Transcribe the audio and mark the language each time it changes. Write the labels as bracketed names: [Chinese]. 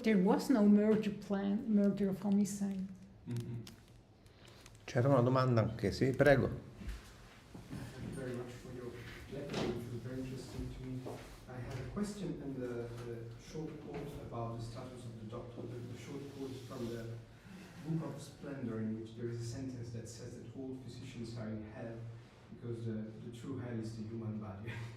[English] There was no murder plan, murder of homicide. [Italian] C'era una domanda anche, sì, prego. [English] Thank you very much for your lecture, which was very interesting to me. I have a question and the short quote about the status of the doctor. The short quote is from the Book of Splendor, in which there is a sentence that says that all physicians are in hell because the true hell is the human body.